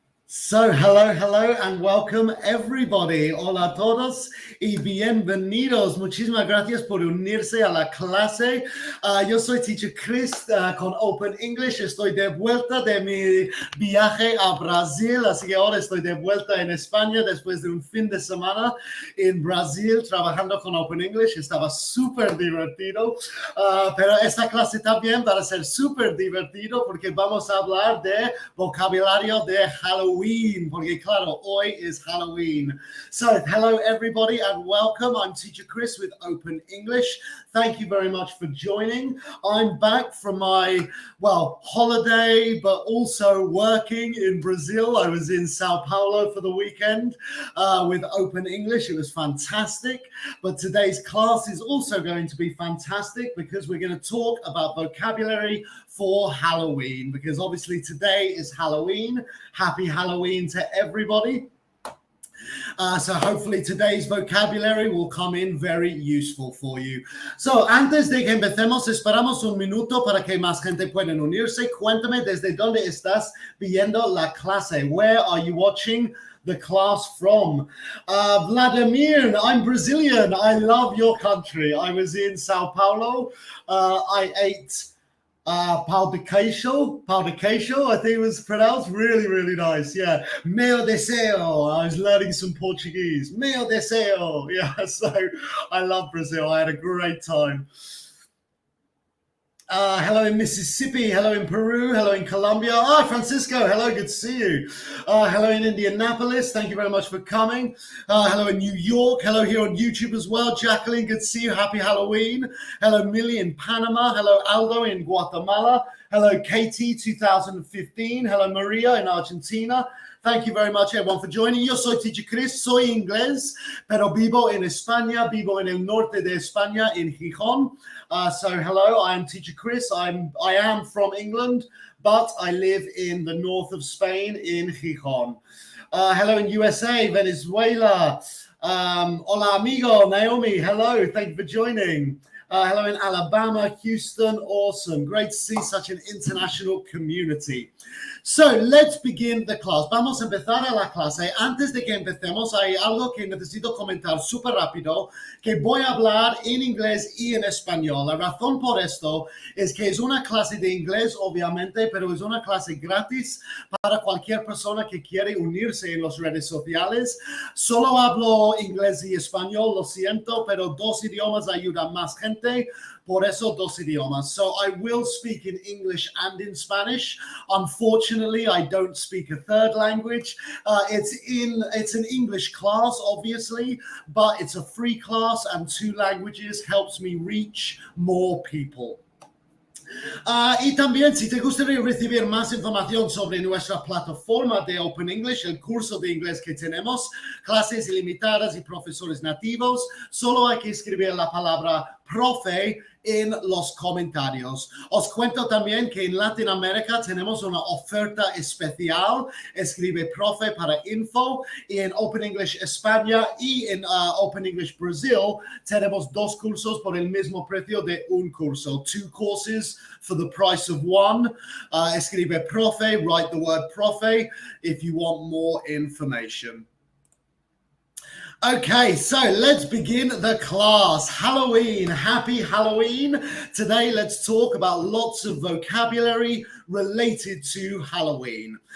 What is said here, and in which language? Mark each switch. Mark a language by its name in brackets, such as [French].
[English] So, hello, and welcome everybody. [Spanish] Hola a todos y bienvenidos. Muchísimas gracias por unirse a la clase. Yo soy Teacher Chris con Open English. Estoy de vuelta de mi viaje a Brasil, así que ahora estoy de vuelta en España después de un fin de semana en Brasil trabajando con Open English. Estaba súper divertido, pero esta clase también va a ser súper divertido porque vamos a hablar de vocabulario de Halloween. Porque claro, hoy is Halloween. [English] So, hello everybody and welcome. I'm Teacher Chris with Open English. Thank you very much for joining. I'm back from my, holiday, but also working in Brazil. I was in Sao Paulo for the weekend with Open English. It was fantastic. But today's class is also going to be fantastic because we're going to talk about vocabulary for Halloween, because obviously today is Halloween. Happy Halloween to everybody. So hopefully today's vocabulary will come in very useful for you. [Spanish] So antes de que empecemos, esperamos un minuto para que más gente pueda unirse. Cuéntame desde dónde estás viendo la clase. [English] Where are you watching the class from? Vladimir, I'm Brazilian. I love your country. I was in Sao Paulo. I ate pão de queijo, I think it was pronounced. Really nice. Yeah. [Portuguese] Meu deseo. [English] I was learning some Portuguese. [Portuguese] Meu deseo. [English] Yeah, so I love Brazil. I had a great time. Hello in Mississippi, hello in Peru, hello in Colombia. Hi, Francisco, hello, good to see you. Hello in Indianapolis, thank you very much for coming. Hello in New York, hello here on YouTube as well. Jacqueline, good to see you, happy Halloween. Hello, Millie in Panama, hello, Aldo in Guatemala. Hello, Katie, 2015. Hello, Maria in Argentina. Thank you very much, everyone, for joining. [Spanish] Yo soy Teacher Chris, soy inglés, pero vivo en España, vivo en el norte de España, [English] in Gijón. So hello, I am Teacher Chris. I am from England, but I live in the north of Spain, in Gijón. Hello in USA, Venezuela. [Spanish] Hola, amigo, [English] Naomi. Hello, thank you for joining. Hello in Alabama, Houston. Awesome. Great to see such an international community. So, let's begin the class. [Spanish] Vamos a empezar a la clase. Antes de que empecemos, hay algo que necesito comentar súper rápido, que voy a hablar en inglés y en español. La razón por esto es que es una clase de inglés, obviamente, pero es una clase gratis para cualquier persona que quiere unirse en las redes sociales. Solo hablo inglés y español, lo siento, pero dos idiomas ayudan más gente. Por eso dos idiomas. [English] So I will speak in English and in Spanish. Unfortunately, I don't speak a third language. It's an English class, obviously, but it's a free class and two languages helps me reach more people. [Spanish] Y también, si te gustaría recibir más información sobre nuestra plataforma de Open English, el curso de inglés que tenemos, clases ilimitadas y profesores nativos, solo hay que escribir la palabra profe en los comentarios. Os cuento también que en Latinoamérica tenemos una oferta especial. Escribe profe para info, y en Open English España y en Open English Brazil tenemos dos cursos por el mismo precio de un curso. [English] 2 courses for the price of one. [Spanish] Escribe profe, [English] write the word profe if you want more information. Okay, so let's begin the class. Halloween, happy Halloween. Today, let's talk about lots of vocabulary related to Halloween.